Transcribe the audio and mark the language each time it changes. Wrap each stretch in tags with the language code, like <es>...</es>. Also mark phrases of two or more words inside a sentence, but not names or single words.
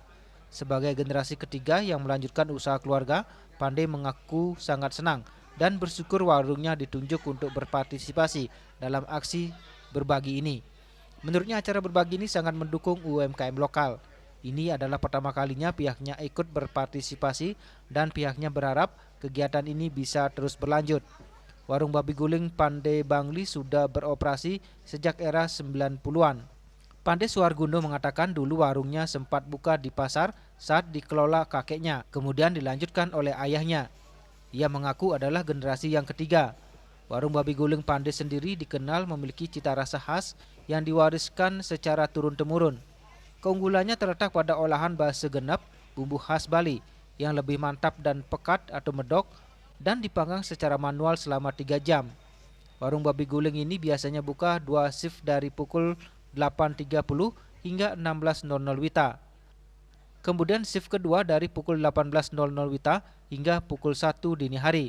<id>Sebagai generasi ketiga yang melanjutkan usaha keluarga, Pande mengaku sangat senang dan bersyukur warungnya ditunjuk untuk berpartisipasi dalam aksi berbagi ini. Menurutnya acara berbagi ini sangat mendukung UMKM lokal. Ini adalah pertama kalinya pihaknya ikut berpartisipasi dan pihaknya berharap kegiatan ini bisa terus berlanjut. Warung babi guling Pande Bangli sudah beroperasi sejak era 90-an. Pande Suargundo mengatakan dulu warungnya sempat buka di pasar saat dikelola kakeknya, kemudian dilanjutkan oleh ayahnya. Ia mengaku adalah generasi yang ketiga. Warung babi guling Pande sendiri dikenal memiliki cita rasa khas yang diwariskan secara turun-temurun. Keunggulannya terletak pada olahan base genep, bumbu khas Bali, yang lebih mantap dan pekat atau medok, dan dipanggang secara manual selama 3 jam. Warung babi guling ini biasanya buka 2 shift dari pukul 8.30 hingga 16.00 WITA. Kemudian shift kedua dari pukul 18.00 WITA hingga pukul 1 dini hari.</id>